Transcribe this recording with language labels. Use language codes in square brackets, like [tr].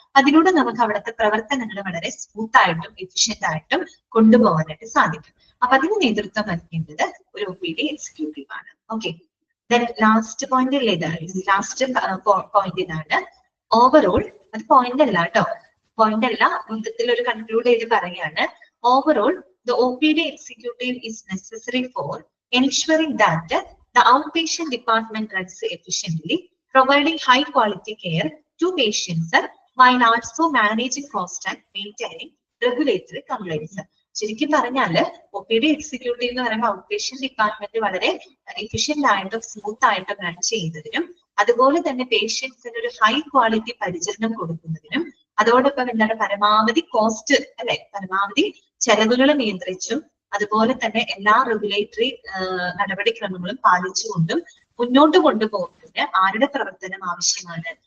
[ml] അതിലൂടെ നമുക്ക് അവിടുത്തെ പ്രവർത്തനങ്ങൾ വളരെ സ്മൂത്ത് ആയിട്ടും എഫിഷ്യന്റ് ആയിട്ടും കൊണ്ടുപോകാനായിട്ട് സാധിക്കും. അപ്പൊ അതിന് നേതൃത്വം നൽകേണ്ടത് ഒരു OPD എക്സിക്യൂട്ടീവ് ആണ്. ഓക്കെ, ലാസ്റ്റ് പോയിന്റ് അല്ലേ ഇത്? ലാസ്റ്റ് പോയിന്റ് ഇതാണ്. ഓവറോൾ, അത് പോയിന്റ് അല്ല കേട്ടോ, പോയിന്റ് അല്ല, മൊത്തത്തിൽ ഒരു കൺക്ലൂഡ് ചെയ്ത് പറയാണ്. [en] Overall the OPD executive is necessary for ensuring that the outpatient department runs efficiently, providing high quality care to patients while also managing cost and maintaining regulatory compliance. [ml] ശരിക്കും പറഞ്ഞാല് OPD executive എന്ന് പറയുമ്പോൾ out patient department വളരെ efficient ആയിട്ടും smooth ആയിട്ടും run ചെയ്യുന്നതിനും അതുപോലെ തന്നെ പേഷ്യൻസിന് ഒരു ഹൈ ക്വാളിറ്റി പരിചരണം കൊടുക്കുന്നതിനും അതോടൊപ്പം എന്താണ് പരമാവധി കോസ്റ്റ് അല്ലെ, പരമാവധി ചെലവുകൾ നിയന്ത്രിച്ചും അതുപോലെ തന്നെ എല്ലാ റെഗുലേറ്ററി നടപടിക്രമങ്ങളും പാലിച്ചുകൊണ്ടും മുന്നോട്ട് കൊണ്ടുപോകുന്നതിന് ആരുടെ പ്രവർത്തനം ആവശ്യമാണ്?